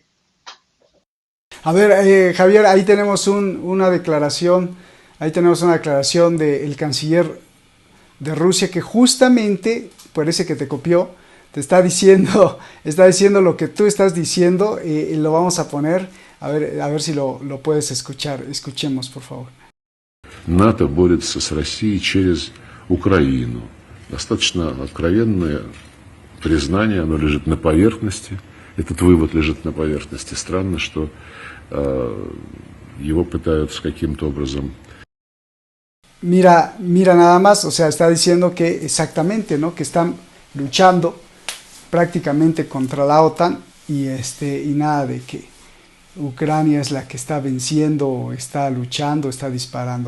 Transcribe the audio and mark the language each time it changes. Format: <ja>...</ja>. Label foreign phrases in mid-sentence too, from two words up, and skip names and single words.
<es>A ver, Javier, ahí tenemos una declaración del canciller de Rusia, que justamente, parece que te copió, te está diciendo lo que tú estás diciendo, y lo vamos a poner, a ver si lo puedes escuchar. Escuchemos, por favor.</es> <ru>НАТО борется с Россией через Украину. Достаточно откровенное признание, оно лежит на поверхности. Этот вывод лежит на поверхности. Странно, что его pытаются каким-то образом.</ru> <es>Mira nada más, o sea, está diciendo que exactamente, ¿no? Que están luchando prácticamente contra la OTAN y nada de que Ucrania es la que está venciendo, está luchando, está disparando.</es>